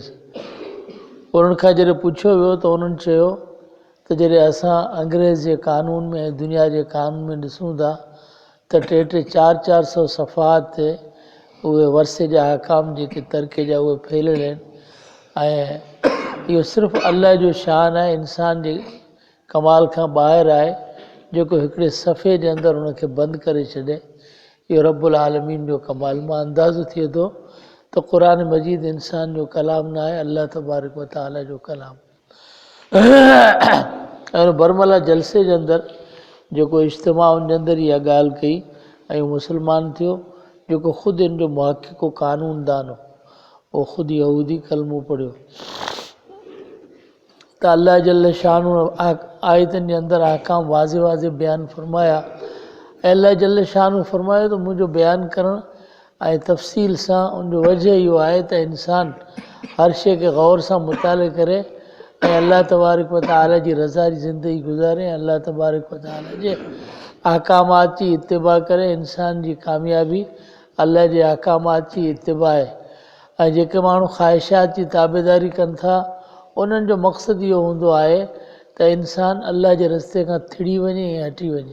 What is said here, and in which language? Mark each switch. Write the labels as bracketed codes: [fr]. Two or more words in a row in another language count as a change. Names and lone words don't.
[sd] उन्हनि खां जॾहिं पुछियो वियो त उन्हनि चयो त जॾहिं असां अंग्रेज़ जे कानून में ऐं दुनिया जे कानून में ॾिसूं था त 300-400 सफ़हात ते उहे वरिसे जा अहकाम जेके तरके जा उहे फैलियल आहिनि ऐं इहो सिर्फ़ु अल्लाह जो शान आहे, इंसान जे कमाल खां ॿाहिरि आहे जेको हिकिड़े सफ़े जे अंदरि उनखे बंदि करे छॾे। इहो [ar] رب العالمين [sd] जो कमाल। मां अंदाज़ो थिए थो त क़ुरान मजीद इंसान जो कलाम न आहे, [ar] الله تبارك وتعالى [sd] जो कलाम। ऐं बरमला जलसे जे अंदरि जेको इज्तिमा उन जे अंदरि इहा ॻाल्हि कई ऐं मुस्लमान थियो जेको ख़ुदि इन जो मुहक़िक़ कानूनदान हो, उहो ख़ुदि यहूदी कलमो पढ़ियो त [ar] الله جل شانه [sd] आयतनि जे अंदरि अहकाम वाज़े वाज़े बयानु फ़रमाया। [ar] الله جل شانه [sd] फ़रमायो त मुंहिंजो बयानु करणु ऐं तफ़सील सां उनजो वजह इहो आहे त इंसानु हर शइ खे ग़ौर सां मुताले करे ऐं [ar] الله تبارك وتعالى [sd] जी रज़ा जी ज़िंदगी गुज़ारे ऐं [ar] الله تبارك وتعالى [sd] जे अहकामात जी इत्तिबा करे। इंसान जी कामयाबी अल्लाह जे अहकामात जी इत्तिबा आहे। ऐं जेके माण्हू ख़्वाहिशात जी ताबेदारी कनि था उन्हनि जो मक़सदु इहो हूंदो आहे त इंसानु अल्लाह जे रस्ते खां थिड़ी वञे ऐं हटी वञे।